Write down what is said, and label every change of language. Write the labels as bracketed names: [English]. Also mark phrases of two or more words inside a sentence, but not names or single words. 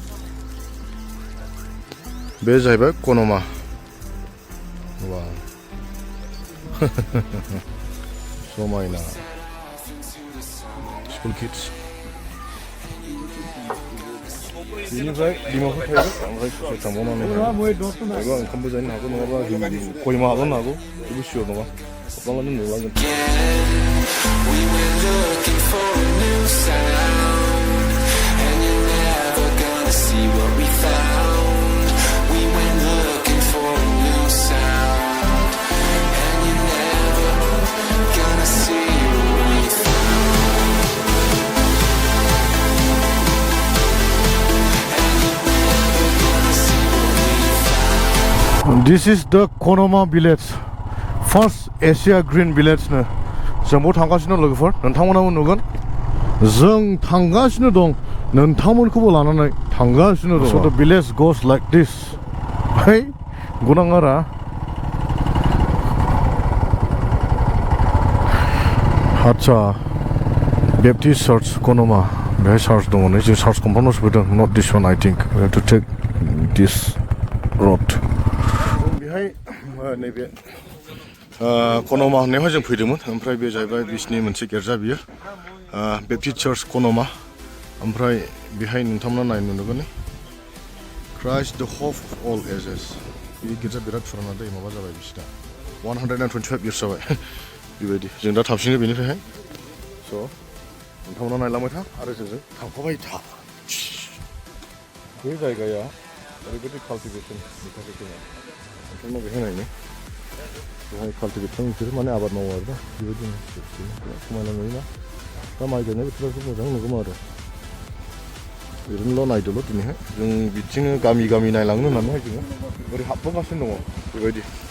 [Bodo] बे जाहैबाय कनमा वाव समायना स्कुल किड्स बेनिफ्राय डिमापुर थाहैबाय ओमफ्राय ससे थांबावनानै एबा ओंखामबो जानो हागौ नङाबा खयमा हागोन हागौ जेबो सियर नङा हमना लानो नुलांगोन [English] We were looking for a new sound, and you're never gonna see what we found. We went looking for a new sound, and you're never gonna see what we found. And you're never gonna see what we found. This is the Konoma village, first Asia Green village [Bodo] नो जोंबो थांगासिनो लोगोफोर नोंथांमोनाबो नुगोन जों थांगासिनो दं नोंथांमोनखौबो लानानै थांगासिनो दं [English] so the village goes like this [Bodo] है गुनांगारा आच्छा Baptist Church Konoma बेहाय चार्च दङ नै जों चार्च कम्पाउन्डआव सफैदों [English] not this one I think we have to take this road [Bodo] बेहाय नैबे कनमा होननायावहाय जों फैदोंमोन ओमफ्राय बे जाहैबाय बिसिनि मोनसे गिर्जा बियो बेप्टिस्ट चार्च कनमा ओमफ्राय बेहाय नोंथांमोना नायनो नुगोन [English] Christ the Hope of All Ages [Bodo] बे गिर्जा बिराद फुराना दै माबा जाबाय बिसिना 125 इयार्स जाबाय बेबायदि जों दा थांफिनो बेनिफ्रायहाय स' नोंथांमोना नायलांबाय था आरो जोंजों थांफाबाय था बे जायगाया ओरैबायदि काल्टिभेसननि थाखाय जोङो नोंथांमोना बेहाय नायनो बेहाय काल्टिभेट खालामो बिसोरो माने आबाद मावो आरो दा बेबायदिनो समायना नुयोना दा माइ गायनाय बोथोरावसो मोजां नुगौमोन आरो ओरैनोल' नायदोल' दिनैहाय जों बिदिनो गामि गामि नायलांनो होननानैहाय जोङो ओरै हाबबोगासिनो दङ बेबायदि